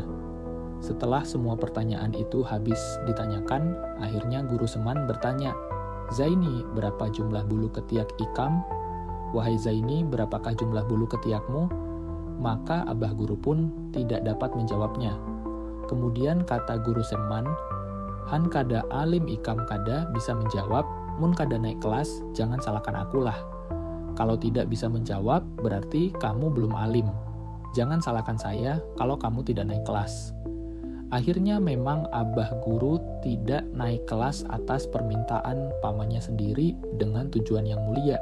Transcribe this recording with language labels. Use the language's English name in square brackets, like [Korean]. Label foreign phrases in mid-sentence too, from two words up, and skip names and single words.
[Indonesian] Setelah semua pertanyaan itu habis ditanyakan, akhirnya Guru Seman bertanya, "Zaini, berapa jumlah bulu ketiak ikam? Wahai Zaini, berapakah jumlah bulu ketiakmu?" Maka Abah Guru pun tidak dapat menjawabnya. Kemudian kata Guru Seman, [Banjar] "Han kada alim ikam kada bisa menjawab, mun kada naik kelas, [Indonesian] jangan salahkan akulah. Kalau tidak bisa menjawab, berarti kamu belum alim. Jangan salahkan saya kalau kamu tidak naik kelas." Akhirnya memang Abah Guru tidak naik kelas atas permintaan pamannya sendiri dengan tujuan yang mulia.